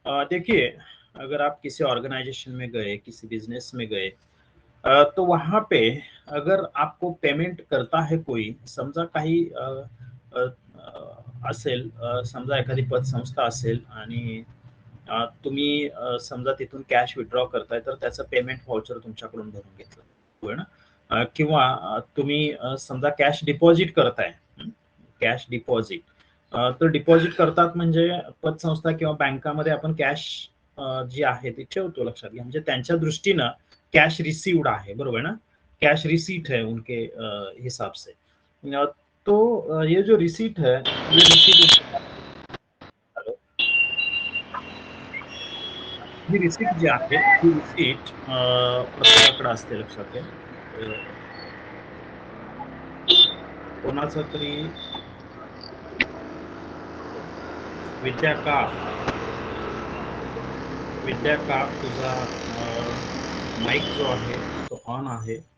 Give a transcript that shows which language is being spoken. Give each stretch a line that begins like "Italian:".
Hindi: देखिए, अगर आप किसी ऑर्गेनाइजेशन में गए, किसी बिजनेस में गए, तो वहां पे अगर आपको पेमेंट करता है कोई,
Marathi: समजा काही अ, असेल, समजा एखादी पतसंस्था असेल आणि तुम्ही समजा तिथून कॅश विथड्रॉ करताय तर त्याचं पेमेंट व्हाउचर तुमच्याकडून भरून घेतलं बरोबर ना. किंवा तुम्ही समजा कॅश डिपॉझिट करताय, कॅश डिपॉझिट, तर डिपॉझिट करतात म्हणजे पतसंस्था किंवा बँकामध्ये आपण कॅश जी आहे ती ठेवतो, लक्षात घ्या. म्हणजे त्यांच्या दृष्टीनं कैश रिसीव्ड आहे, बरोबर ना.
Hindi: कैश रिसीट है उनके हिसाब से। तो ये जो रिसीट है, ये रिसीट,
Marathi: हेलो, ही रिसीट जी आहे ही रिसीट प्रत्येकाकडे असते, लक्षात घ्या. कोणाचा तरी विद्या का तुझा माईक जो आहे तो ऑन आहे.